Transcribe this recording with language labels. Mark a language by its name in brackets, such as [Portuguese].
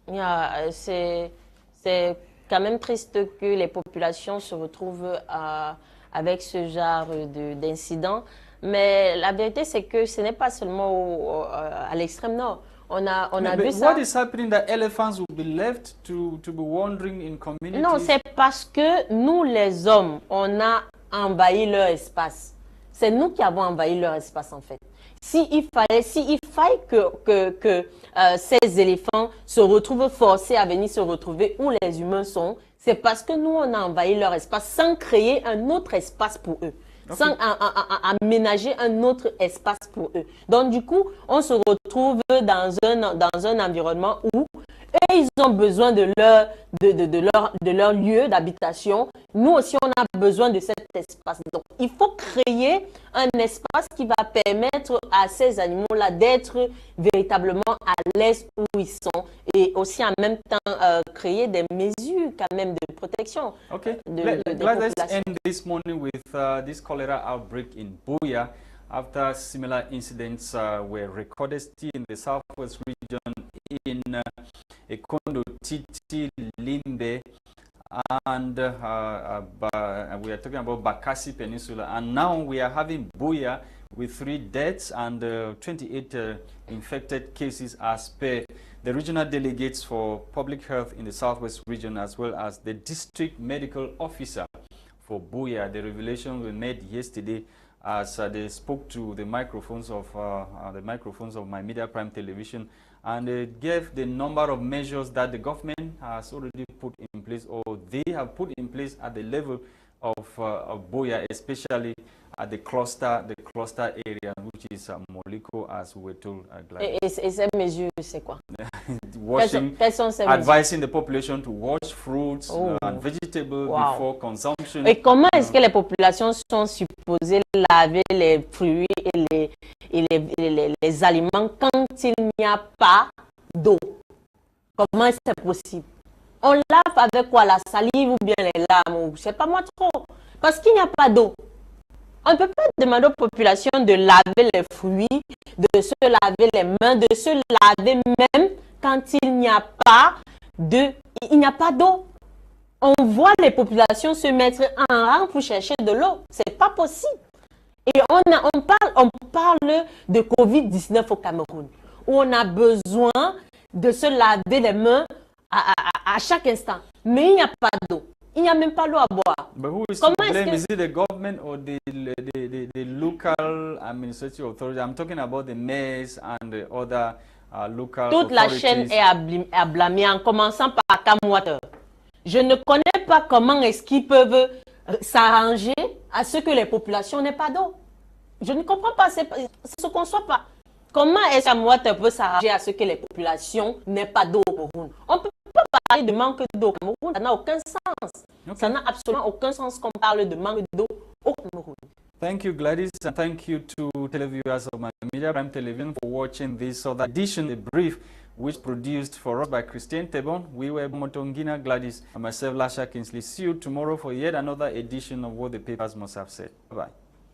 [French] Yeah, c'est quand même triste que les populations se retrouvent avec ce genre d'incidents. Mais la vérité, c'est que ce n'est pas seulement à l'extrême nord. On a vu ça. [English] What is happening that elephants will be left to be wandering in communities? [French] Non, c'est parce que nous, les hommes, on a envahi leur espace. C'est nous qui avons envahi leur espace, en fait. S'il faille que ces éléphants se retrouvent forcés à venir se retrouver où les humains sont, c'est parce que nous, on a envahi leur espace sans créer un autre espace pour eux. Okay. Sans aménager un autre espace pour eux. Donc, du coup, on se retrouve dans un environnement où eux, ils ont besoin de leur lieu d'habitation. Nous aussi, on a besoin de cet espace. Donc, il faut créer un espace qui va permettre à ces animaux-là d'être véritablement à l'aise où ils sont et aussi en même temps créer des mesures quand même de protection. Okay. [English] Let's end this morning with this cholera outbreak in Buea after similar incidents were recorded still in the southwest region in Ekondo, Titi, Limbe, and we are talking about Bakassi Peninsula. And now we are having Buea with 3 deaths and 28 infected cases as per the regional delegates for public health in the southwest region, as well as the district medical officer for Buea. The revelation was made yesterday as they spoke to the microphones of My Media Prime Television, and they gave the number of measures that the government has already put in place, or they have put in place at the level of Buea, especially at the cluster area, which is Moliko, as we were told. [French] Et ces mesures, c'est quoi? [English] Washing, advising the population to wash fruits and vegetables before consumption. [French] Et comment est-ce que les populations sont supposées laver les fruits et les aliments quand il n'y a pas d'eau? Comment est-ce que c'est possible? On lave avec quoi? La salive ou bien les larmes? Je sais pas moi trop. Parce qu'il n'y a pas d'eau. On ne peut pas demander aux populations de laver les fruits, de se laver les mains, de se laver même quand il n'y a pas d'eau. On voit les populations se mettre en rang pour chercher de l'eau. C'est pas possible. Et on parle de Covid-19 au Cameroun, où on a besoin de se laver les mains à chaque instant. Mais il n'y a pas d'eau. Il n'y a même pas l'eau à boire. [English] But who is to blame? Is it the government or the local administrative authority? I'm talking about the mayors and the other local [French] Toute la chaîne est à blâmer, en commençant par Camwater. Je ne connais pas comment est-ce qu'ils peuvent s'arranger à ce que les populations n'aient pas d'eau. Je ne comprends pas, ça ne se conçoit pas. Comment est-ce que Camwater peut s'arranger à ce que les populations n'aient pas d'eau au Cameroun? On ne peut pas parler de manque d'eau au Cameroun, ça n'a aucun sens. Okay. Ça n'a absolument aucun sens qu'on parle de manque d'eau au Cameroun. [English] Thank you, Gwladys, and thank you to televiewers of My Media Prime Television for watching this other edition, the brief which produced for us by Christain, Tebong. We were Bomotonguina, Gwladys, and myself, Lasha. See you tomorrow for yet another edition of What the Papers Must Have Said. Bye-bye.